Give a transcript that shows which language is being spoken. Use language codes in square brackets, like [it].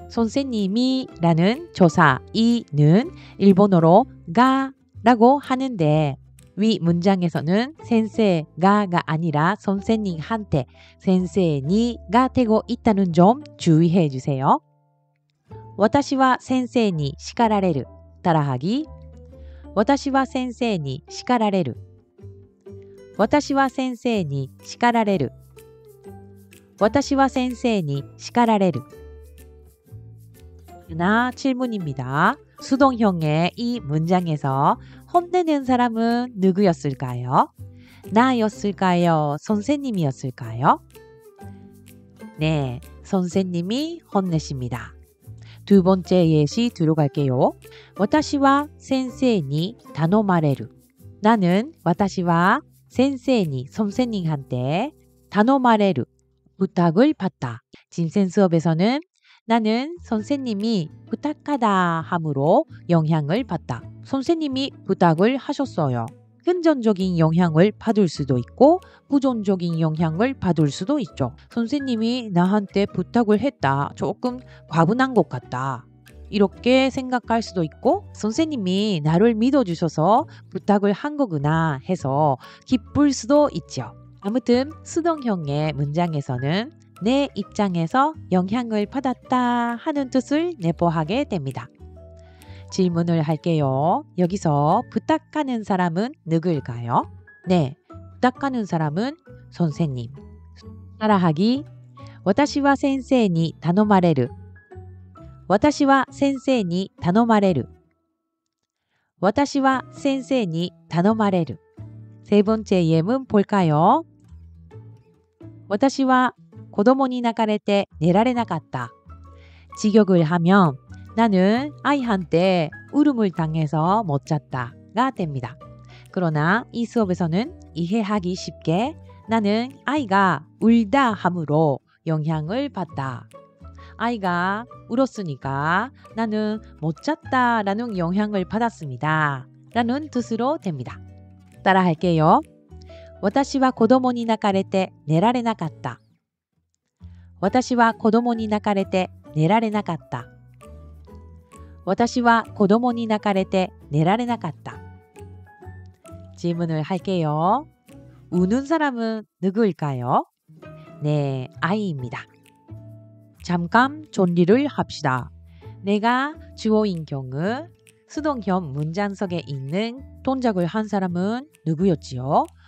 [ko] 선생님이 라는 조사 이는 일본어로 가 라고 하는데 위 문장에서는 센세가가 아니라 선생님한테 센세니가 되고 있다는 점 주의해 주세요. [ja] 私は先生に叱られる [ko] 따라하기 [ja] 私は先生に叱られる私は先生に叱られる私は先生に叱られる [ko] 나 질문입니다. 수동형의 이 문장에서 혼내는 사람은 누구였을까요? 나였을까요? 선생님이었을까요? 네, 선생님이 혼내십니다. 두 번째 예시 들어갈게요. [ja] 私は先生に頼まれる [ko] 나는 [ja] 私は先生に [ko] 선생님한테 [ja] 頼まれる [ko] 부탁을 받다. 짐센 수업에서는 나는 선생님이 부탁하다 함으로 영향을 받다. 선생님이 부탁을 하셨어요. 긍정적인 영향을 받을 수도 있고 부정적인 영향을 받을 수도 있죠. 선생님이 나한테 부탁을 했다. 조금 과분한 것 같다. 이렇게 생각할 수도 있고 선생님이 나를 믿어주셔서 부탁을 한 거구나 해서 기쁠 수도 있죠. 아무튼 수동형의 문장에서는 내 입장에서 영향을 받았다 하는 뜻을 내포하게 됩니다. 질문을 할게요. 여기서 부탁하는 사람은 누구일까요? 네, 부탁하는 사람은 선생님. 따라하기 [ja] 私は先生に頼まれる私は先生に頼まれる私は先生に頼まれる [ko] 세 번째 예문 볼까요? [ja] 私は子供に泣かれて寝られなかった. [ko] 직역을 하면 나는 아이한테 울음을 당해서 못 잤다가 됩니다. 그러나 이 수업에서는 이해하기 쉽게 나는 아이가 울다 함으로 영향을 받다. 아이가 울었으니까 나는 못 잤다라는 영향을 받았습니다. 라는 뜻으로 됩니다. 따라할게요. [ja] 私は子供に泣かれて寝られなかった.私は子供に泣かれて寝られなかった. 私は子供に泣かれて寝られなかった. [ko] 질문을 할게요. 우는 사람은 누구일까요? 네, 아이입니다. 잠깐 정리를 합시다. 내가 주어인 경우 수동형 문장 속에 있는 동작을 한 사람은 누구였지요?